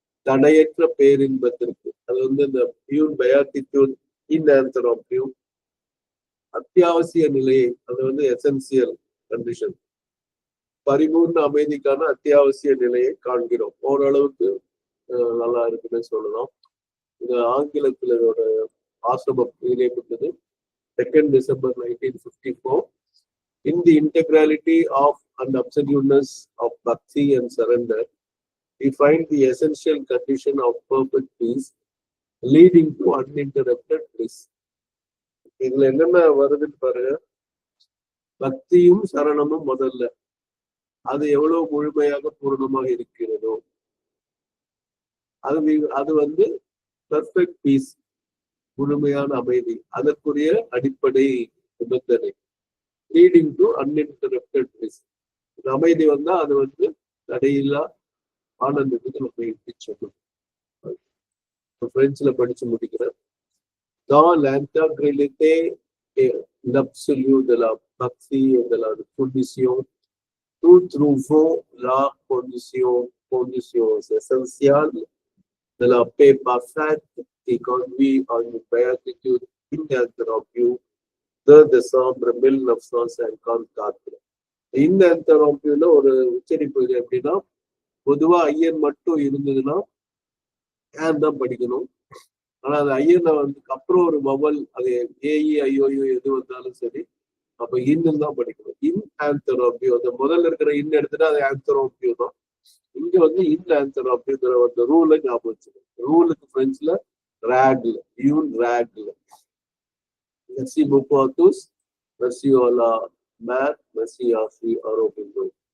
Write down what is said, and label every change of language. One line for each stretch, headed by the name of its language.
Tamil: தடையற்ற பேரின்பத்திற்கு அது இந்த பியூன் பயாட்டிடியூட் இன்ஆன்சரோம்பியூ அத்தியாவசிய நிலையை, அது
English: essential condition,
Tamil: பரிபூர்ண அமைதிக்கான அத்தியாவசிய நிலையை காண்கிறோம். ஓரளவுக்கு நல்லா இருக்குன்னு சொல்லலாம். இது ஆங்கிலத்தில் இதோட ஆசிரமம் வெளியிடப்பட்டது 2 December 1954.
English: In the integrality of and absoluteness of bhakti and surrender, we find the essential condition of perfect peace leading to uninterrupted bliss.
Tamil: இதுல என்னென்ன வருதுன்னு பாருங்க. பக்தியும் சரணமும் முதல்ல அது எவ்வளவு முழுமையாக பூரணமாக இருக்கிறதோ அது
English: perfect peace,
Tamil: முழுமையான அமைதி, அதற்குரிய அடிப்படை நிபந்தனை.
English: Leading to uninterrupted bliss.
Tamil: அமைதி அது தடையில்லா ஆனந்தத்துக்கு நம்ம இட்டு சொல்லும். பிரெஞ்சுல படிச்சு முடிக்கிறேன்.
French: Dans l'intégralité et l'absolu de la bhakti et de la condition, nous trouvons la condition essentielle de la paix parfaite qui conduit à une béatitude ininterrompue. 2 décembre 1954.
Tamil: இந்த ஆந்தரோம்பியூல ஒரு உச்சரிப்பு இது எப்படின்னா, பொதுவா ஐயன் மட்டும் இருந்ததுன்னா ஏன் தான் படிக்கணும். ஆனா அது ஐயனை வந்து அப்புறம் ஒரு வவல், அது ஏஇ ஐஓயு எது வந்தாலும் சரி, அப்ப இன்னும் தான் படிக்கணும். இன் ஆந்தரோம்பியூ, அந்த முதல்ல இருக்கிற இன் எடுத்துட்டா அது ஆந்தரோம்பியூ தான். இங்க வந்து இன் ஆந்தரோம்பியூங்கிற அந்த ரூலை ஞாபகம் வச்சுக்கணும். ரூலுக்கு பிரெஞ்சுல
French: ரேக்ல, யூன் ரேக்ல. Merci beaucoup à tous. Merci à la mère. Merci à Sri Aurobindo.